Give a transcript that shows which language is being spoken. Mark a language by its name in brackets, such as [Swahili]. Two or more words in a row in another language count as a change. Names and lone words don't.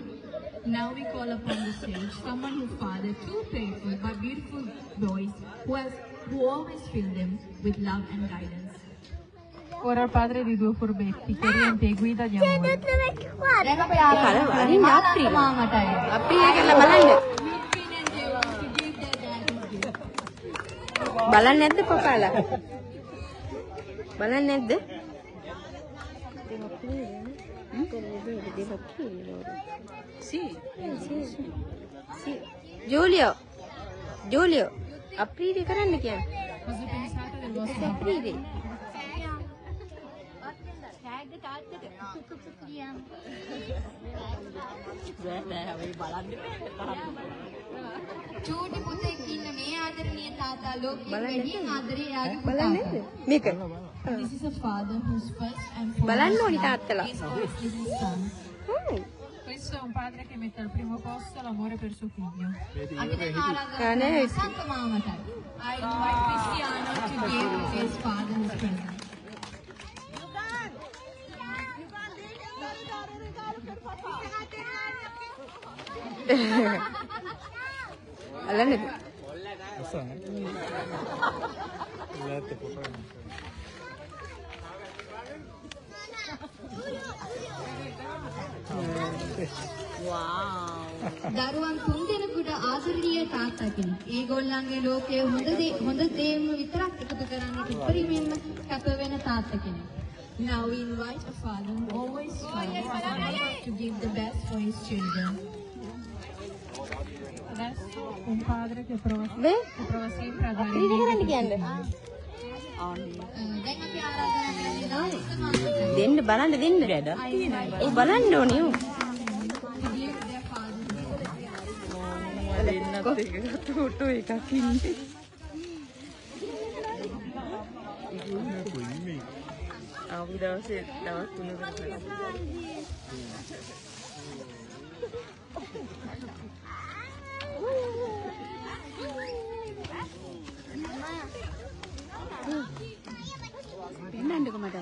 [English] Now we call upon the stage someone whose father, two playful but beautiful boys who always fill them with love and guidance. [Italian] Ora il padre di due furbetti che riempie e guida di amore. [Sinhala] දැන් අපි ආරාධනා කරන්නේ මාමටයි. අප්‍රිය කියලා බලන්න. බලන්නේ නැද්ද පපාලා? බලන්නේ නැද්ද? Giulio, aprire කරන්න කියන්නේ. [Italian] Cosa pensate del vostro aprire. [Sinhala] චූටි පුතෙක් ඉන්න මේ ආදරණීය තාත්තා ලෝකෙ වැඩිම ආදරේ යාගේ බලන්නේ පුතාට. මේක. [English] This is a father whose first and foremost [Sinhala] බලන්න ඕනි තාත්තලා. [English] is his son. [Italian] Questo è un padre che mette al primo posto l'amore per suo figlio. [Sinhala] අපි දැන් ආරාධනා කරන්නේ සංක මාමටයි. [English] I invite Cristiano to give his father his present. [Sinhala] බලන්නද? දරුවන් තුන්දෙනෙකුට ආදරණීය තාත්තා කෙනෙක්. ඒගොල්ලන්ගේ ලෝකයේ හොඳ දේම විතරක් එකතු කරන්නට උපරිමයෙන්ම කැප වෙන තාත්තා කෙනෙක්. [English] Now we invite a father who always strives to give the best for his children. [Italian] Adesso un padre che prova sempre a dare [Sinhala] Aprire කරන්න කියන්නේ. දැන් අපි ආරාධනා කරන්නේ නාලික මාමට. දෙන්න බලන්න දෙන්න. ඒ බලන්න ඕනේ. [English] To give their father [Sinhala] ෆොටෝ එකක් ඉන්නේ. ආපු දවසේ දවස් 3කට පෙන්නන්නකෝ මට.